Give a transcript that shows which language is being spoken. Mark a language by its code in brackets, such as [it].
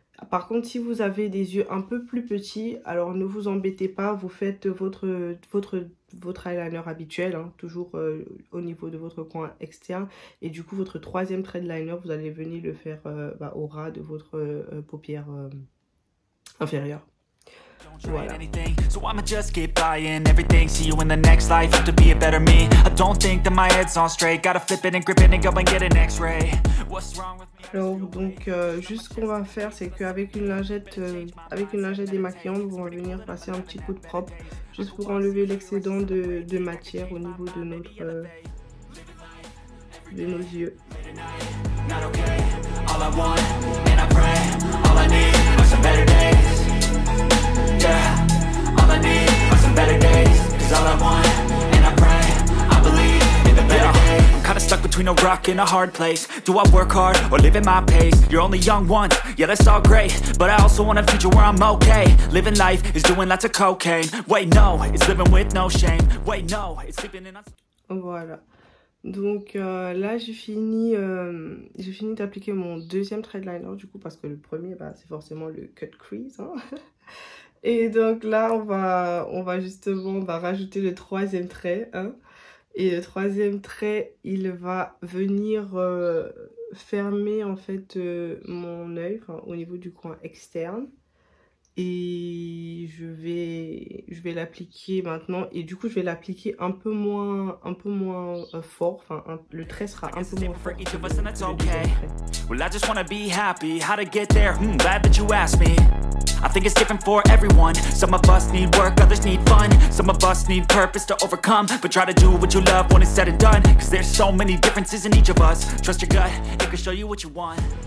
[fr] Par contre, si vous avez des yeux un peu plus petits, alors ne vous embêtez pas, vous faites votre eyeliner habituel, hein, toujours au niveau de votre coin externe. Et du coup, votre troisième trait de liner, vous allez venir le faire au ras de votre paupière inférieure. Voilà. [en] So I'ma just keep buying everything. See you in the next life, have to be a better me. I don't think that my head's on straight. Gotta flip it and grip it and go and get an x-ray. What's wrong with me? [fr] Alors donc juste ce qu'on va faire, c'est qu'avec une lingette démaquillante, on va venir passer un petit coup de propre juste pour enlever l'excédent de matière au niveau de nos yeux. [en] Not okay. All I want, and I pray, all I need are some better days. Yeah, all I need are some better days. Cause all I want, and I pray, I believe in the better days. I'm kinda stuck between a rock and a hard place. Do I work hard or live at my pace? You're only young once, yeah that's all great, but I also want a future where I'm okay. Living life is doing lots of cocaine. Wait no, it's living with no shame. Wait no, it's sleeping in. [fr] Voilà. Donc là j'ai fini d'appliquer mon deuxième trait de liner du coup, parce que le premier c'est forcément le cut crease, hein. Et donc là on va justement rajouter le troisième trait, hein. Et le troisième trait il va venir fermer en fait mon œil, au niveau du coin externe. Et je vais l'appliquer maintenant. Et du coup, je vais l'appliquer un peu moins fort. Enfin, le trait sera un peu moins fort. [en] Well, I just wanna be happy. How to get there? Glad that you asked me. I think it's different for everyone. Some of us need work, others need fun. Some of us need purpose to overcome. But try to do what you love when it's said and done. Cause there's so many differences in each of us. Trust your gut, it can show you what you want.